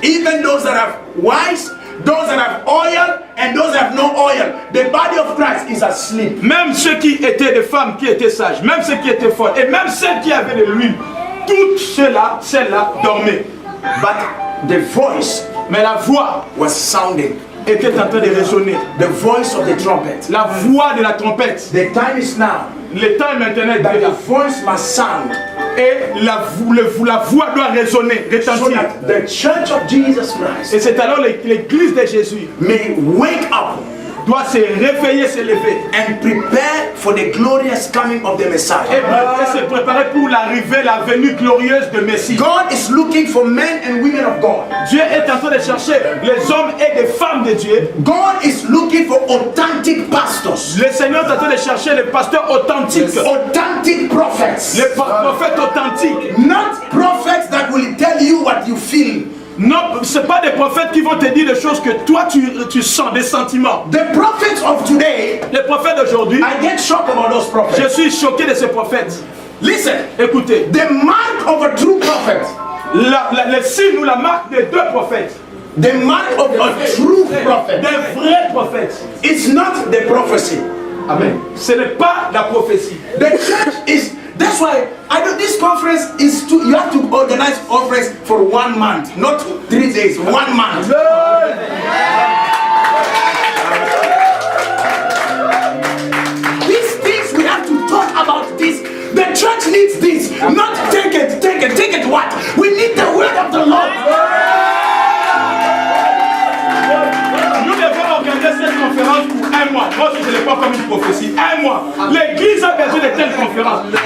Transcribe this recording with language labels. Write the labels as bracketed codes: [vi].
[en] Even those that have wise, those that have oil, and those that have no oil, the body of Christ is asleep. [fr] Même ceux qui étaient des femmes qui étaient sages, même ceux qui étaient folles, et même celles qui avaient de l'huile, toutes celles-là dormaient. [en] But the voice, [fr] mais la voix [en] was sounding. [fr] Était en train de résonner. [en] The voice of the trumpet. [fr] La voix de la trompette. [en] The time is now. [fr] Le temps est maintenant. [en] That the voice must sound. [fr] Et la voix doit résonner, retentir. [en] So that the church of Jesus Christ. [fr] Et c'est alors l'église de Jésus. [en] May wake up. [fr] Doit se réveiller, se lever. [en] And prepare for the glorious coming of the Messiah. [fr] Et se préparer pour l'arrivée, la venue glorieuse de Messie. [en] God is looking for men and women of God. [fr] Dieu est en train de chercher les hommes et les femmes de Dieu. [en] God is looking for authentic pastors. [fr] Le Seigneur est en train de chercher les pasteurs authentiques. [en] Authentic prophets. [fr] Les prophètes authentiques. [en] Not prophets that will tell you what you feel. [fr] Non, ce n'est pas des prophètes qui vont te dire des choses que toi tu sens, des sentiments. [en] The prophets of today, [fr] les prophètes d'aujourd'hui, [en] I get shocked about those prophets. [fr] Je suis choqué de ces prophètes. [en] Listen, [fr] écoutez. [en] The mark of a true prophet, [fr] le signe ou la marque des deux prophètes, [en] The mark of a true prophet [fr] Des vrais prophètes. [en] is not the prophecy. Amen. [fr] Ce n'est pas la prophétie. [en] The church is. That's why I know this conference is to. You have to organize conference for 1 month, not 3 days. 1 month. These things we have to talk about. This. The church needs this. Not take it. What? We need the word of the Lord. [fr] Nous devons organiser cette conférence pour 1 mois. Moi, je ne l'ai pas comme une prophétie. 1 mois. L'église a besoin de telles conférences.